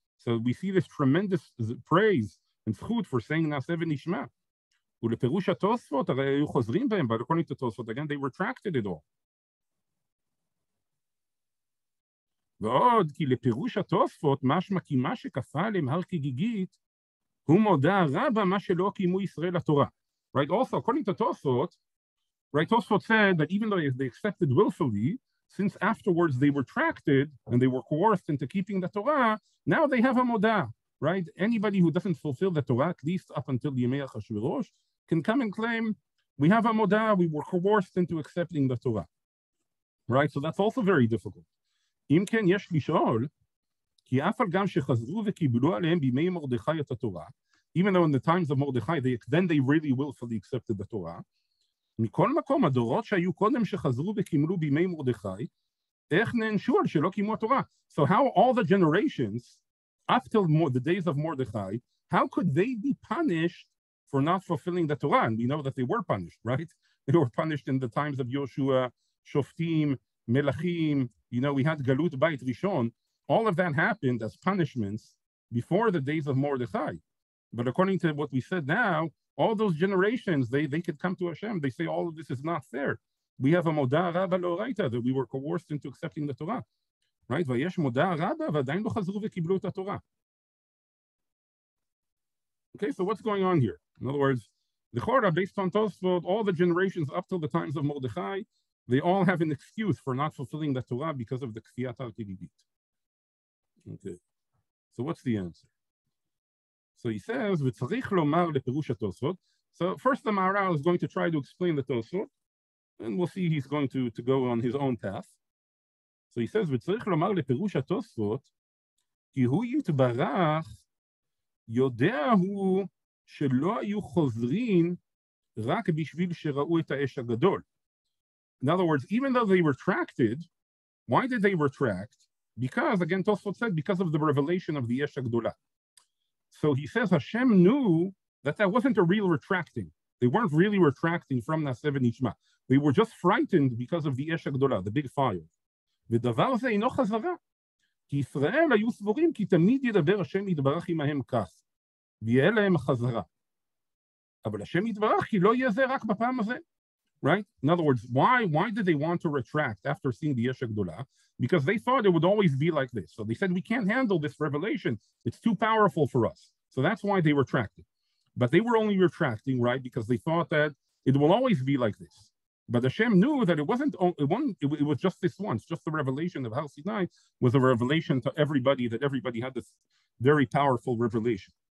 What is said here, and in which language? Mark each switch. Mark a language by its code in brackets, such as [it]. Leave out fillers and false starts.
[en] So we see this tremendous praise and zchut for saying Naseh v'Nishma. [he] ולפירוש התוספות, הרי היו חוזרים בהם, [en] but according to Tosfot, again, they retracted it all. [he] ועוד כי לפירוש התוספות משמע כי מה שכפה עליהם הר כגיגית הוא מודה רבה מה שלא קיימו ישראל לתורה. [en] Right, also according to Tosfot, right, Tosfot said that even though they accepted willfully, since afterwards they retracted and they were coerced into keeping the Torah, now they have a modah. Right, anybody who doesn't fulfill the Torah, at least up until Yemei Achashverosh, can come and claim we have a modah, we were coerced into accepting the Torah. Right, so that's also very difficult. [he] אם כן, יש לשאול, כי אף על גם שחזרו וקיבלו עליהם בימי מרדכי את התורה, [en] even though in the times of Mordechai, then they really willfully accepted the Torah, [he] מכל מקום, הדורות שהיו קודם שחזרו וקיבלו בימי מרדכי, איך נענשו על שלא קיימו התורה? [en] So how all the generations, up till the days of Mordechai, how could they be punished for not fulfilling the Torah? And we know that they were punished, right? They were punished in the times of Yoshua, Shoftim, Melachim, you know, we had Galut Beit Rishon. All of that happened as punishments before the days of Mordechai. But according to what we said now, all those generations, they could come to Hashem. They say, all of this is not fair. We have a modah rabba lo'oraita, that we were coerced into accepting the Torah. Right? [he] Vayesh modah rabba, v'adayin lo chazru v'kiblu et Torah. [en] Okay, so what's going on here? In other words, the Chorah, based on Tosfot, all the generations up till the times of Mordechai, they all have an excuse for not fulfilling the Torah because of the Kfiyat al-Kididit. Okay, so what's the answer? So he says, [he] "V'tzarich lomar leperush HaTosfot." [en] So first the Maharal is going to try to explain the Tosfot, and we'll see he's going to go on his own path. So he says, [he] "V'tzarich lomar leperush HaTosfot, ki hu yitbarach יודע הוא שלא היו חוזרים רק בשביל שראו את האש הגדול." [en] In other words, even though they retracted, why did they retract? Because, again, Tosfot said, because of the revelation of the Esh HaGdolah. So he says Hashem knew that wasn't a real retracting. They weren't really retracting from Naseh v'Nishma. They were just frightened because of the Esh HaGdolah, the big fire. [he] ודבר זה אינו חזרה. כי ישראל היו סבורים כי תמיד ידבר השם יתברך עמהם כך, ויהיה להם החזרה. אבל השם יתברך כי לא יהיה זה רק בפעם הזה. [en] Right? In other words, why did they want to retract after seeing the Yesh HaGdolah? Because they thought it would always be like this. So they said, we can't handle this revelation. It's too powerful for us. So that's why they retracted. But they were only retracting, right? Because they thought that it will always be like this. But Hashem knew that it was just this once, just the revelation of Har Sinai was a revelation to everybody, that everybody had this very powerful revelation.